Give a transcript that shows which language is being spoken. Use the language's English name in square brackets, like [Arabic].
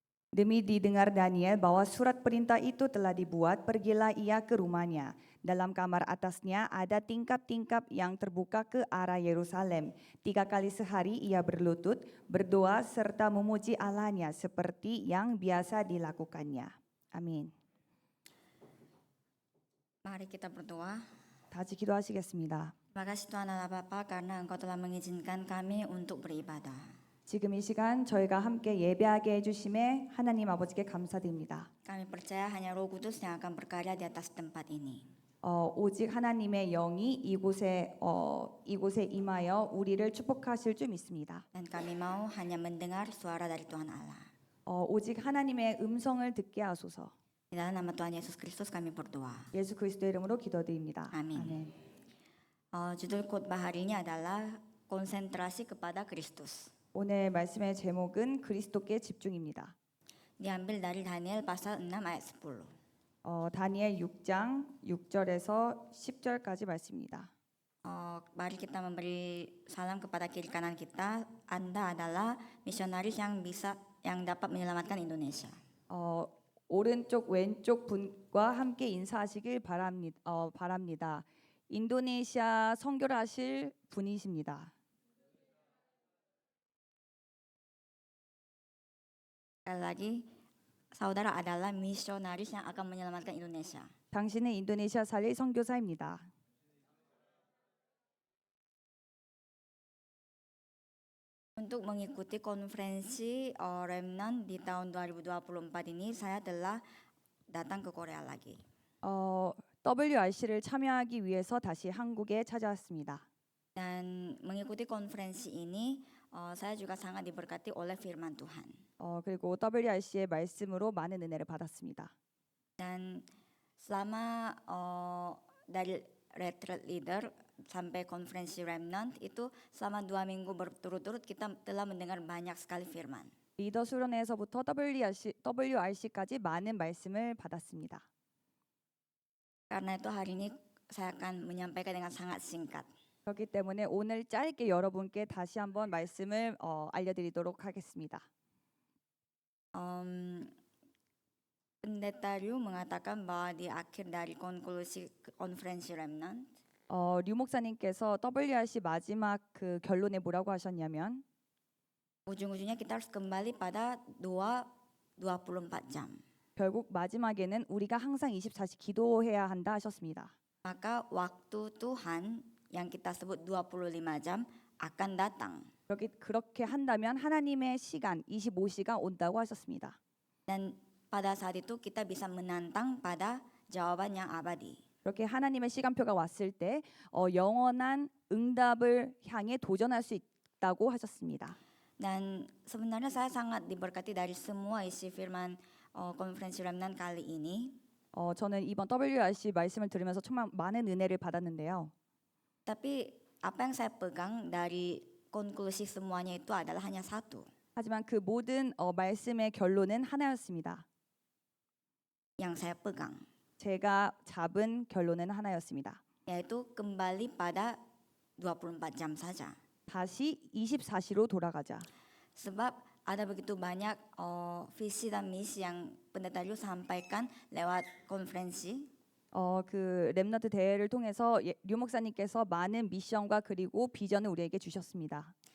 [Indonesian] Demi didengar Daniel bahwa surat perintah itu telah dibuat, pergilah ia ke rumahnya. Dalam kamar atasnya ada tingkap-tingkap yang terbuka ke arah Yerusalem. 3 kali sehari ia berlutut, berdoa serta memuji Allahnya seperti yang biasa dilakukannya. Amin. Mari kita berdoa. [Korean] 다시 기도하시겠습니다. [Indonesian] Terima kasih Tuhan Allah Bapa karena Engkau telah mengizinkan kami untuk beribadah. [Korean] 지금 이 시간 저희가 함께 예배하게 해주심에 하나님 아버지께 감사드립니다. [Indonesian] Kami percaya hanya Roh Kudus yang akan berkarya di atas tempat ini. [Korean] 오직 하나님의 영이 이곳에 임하여 우리를 축복하실 줄 믿습니다. [Indonesian] Dan kami mau hanya mendengar suara dari Tuhan Allah. [Korean] 오직 하나님의 음성을 듣게 하소서. [Indonesian] Di dalam nama Tuhan Yesus Kristus kami berdoa. [Korean] 예수 그리스도의 이름으로 기도드립니다. 아멘. [Indonesian] Judul khotbah hari ini adalah konsentrasi kepada Kristus. [Korean] 오늘 말씀의 제목은 그리스도께 집중입니다. [Indonesian] Diambil dari Daniel pasal 6 ayat 10. [Korean] 다니엘 6장 6절에서 10절까지 말씀입니다. [Indonesian] Mari kita memberi salam kepada kiri kanan kita. Anda adalah misionaris yang dapat menyelamatkan Indonesia. [Korean] 오른쪽 왼쪽 분과 함께 인사하시길 바랍니다. 인도네시아 선교를 하실 분이십니다. [Indonesian] Sekali lagi, saudara adalah misionaris yang akan menyelamatkan Indonesia. [Korean] 당신은 인도네시아 살릴 선교사입니다. [Indonesian] Untuk mengikuti konferensi Remnant di tahun 2024 ini, saya telah datang ke Korea lagi. [Korean] WRC를 참여하기 위해서 다시 한국에 찾아왔습니다. [Indonesian] Dan mengikuti konferensi ini, saya juga sangat diberkati oleh firman Tuhan. [Korean] 그리고 WRC의 말씀으로 많은 은혜를 받았습니다. [Indonesian] Dan selama dari retreat leader sampai konferensi Remnant itu selama 2 minggu berturut-turut kita telah mendengar banyak sekali firman. [Korean] 리더 수련회에서부터 WRC까지 많은 말씀을 받았습니다. [Indonesian] Karena itu hari ini saya akan menyampaikan dengan sangat singkat. [Korean] 그렇기 때문에 오늘 짧게 여러분께 다시 한번 말씀을 알려드리도록 하겠습니다. [Indonesian] Pendeta Ryu mengatakan bahwa di akhir dari konklusi konferensi Remnant, [Korean] 류 목사님께서 WRC 마지막 그 결론에 뭐라고 하셨냐면 [Indonesian] ujung-ujungnya kita harus kembali pada 24 jam. [Korean] 결국 마지막에는 우리가 항상 24시 기도해야 한다 하셨습니다. [Indonesian] Maka waktu Tuhan yang kita sebut 25 jam akan datang. [Korean] 그렇게 한다면 하나님의 시간 25시가 온다고 하셨습니다. [Indonesian] Dan pada saat itu kita bisa menantang pada jawaban yang abadi. [Korean] 그렇게 하나님의 시간표가 왔을 때 영원한 응답을 향해 도전할 수 있다고 하셨습니다. [Indonesian] Dan sebenarnya saya sangat diberkati dari semua isi firman konferensi Remnant kali ini. [Korean] 저는 이번 WRC 말씀을 들으면서 정말 많은 은혜를 받았는데요. [Indonesian] Tapi apa yang saya pegang dari konklusi semuanya itu adalah hanya satu. [Korean] 하지만 그 모든 말씀의 결론은 하나였습니다. [Indonesian] Yang saya pegang. [Korean] 제가 잡은 결론은 하나였습니다. [Indonesian] Yaitu kembali pada 24 jam saja. [Korean] 다시 24시로 돌아가자. [Indonesian] Sebab ada begitu banyak visi dan misi yang pendeta Ryu sampaikan lewat konferensi. [Korean] 그 렘넌트 대회를 통해서 류 목사님께서 많은 미션과 그리고 비전을 우리에게 주셨습니다.